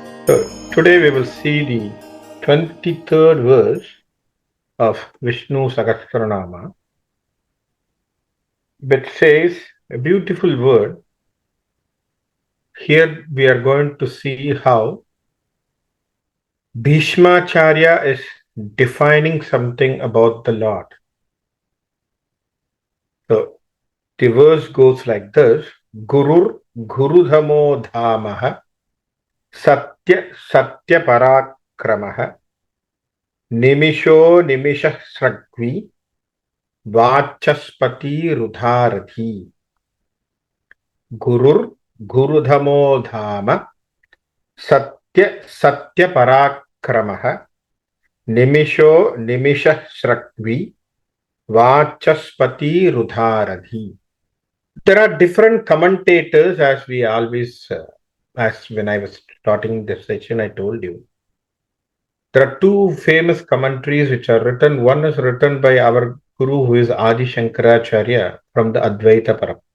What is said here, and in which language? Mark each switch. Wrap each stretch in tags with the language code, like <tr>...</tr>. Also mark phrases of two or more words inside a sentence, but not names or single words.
<en>So today we will see the 23rd verse of Vishnu Sahasranamam, which says a beautiful word. Here we are going to see how Bhishmacharya is defining something about the Lord. So the verse goes like this:</en> <sa>गुरुर्गुरुतमो धामः सत्य सत्यपराक्रमः निमिषो निमिषः स्रग्वी वाचस्पति रुधरथि. गुरुर्गुरुतमो धाम सत्यपराक्रमः निमिषो निमिषः स्रग्वी वाचस्पति रुधरधि.</sa> <en>There are different commentators, as we always, as when I was starting this session, I told you. There are two famous commentaries which are written. One is written by our Guru, who is Adi Shankaracharya from the Advaita Param.</en>